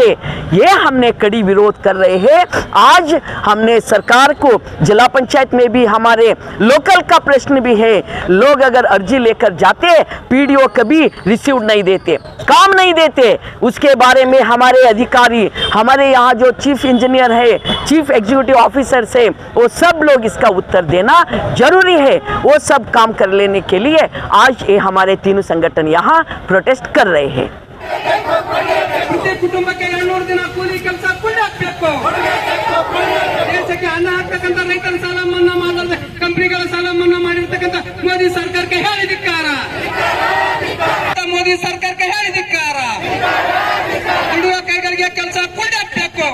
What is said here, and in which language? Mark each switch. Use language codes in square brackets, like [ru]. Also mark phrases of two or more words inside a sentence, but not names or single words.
[hi] ये हमने कड़ी विरोध कर रहे हैं। आज हमने सरकार को जिला पंचायत में भी हमारे लोकल का प्रश्न भी है, लोग अगर अर्जी लेकर जाते पीडीओ कभी रिसीव नहीं देते, काम नहीं देते। उसके बारे में हमारे अधिकारी, हमारे यहाँ जो [en] chief engineer [hi] है, [en] chief executive officer [hi] से, वो सब लोग इसका उत्तर देना जरूरी है। वो सब काम कर लेने के लिए आज ये हमारे तीनों संगठन यहाँ प्रोटेस्ट कर रहे हैं। [kn] ಪ್ರತಿ ಕುಟುಂಬಕ್ಕೆ 200 ದಿನ ಕೂಲಿ ಕೆಲಸ ಕೊಡಬೇಕು. ದೇಶಕ್ಕೆ ಅನ್ನ ಹಾಕತಕ್ಕಂತ ರೈತರ ಸಾಲ ಮನ್ನಾ ಮಾಡದ ಕಂಪನಿಗಳ ಸಾಲ ಮನ್ನಾ ಮಾಡಿರ್ತಕ್ಕಂತ ಮೋದಿ ಸರ್ಕಾರಕ್ಕೆ ಹೇಳಿದಿಕ್ಕಾರ. ಮೋದಿ ಸರ್ಕಾರಕ್ಕೆ ಹೇಳಿದಿಕ್ಕಾರ. ದುಡಿಯುವ ಕೈಗಳಿಗೆ ಕೆಲಸ ಕೊಡಬೇಕು.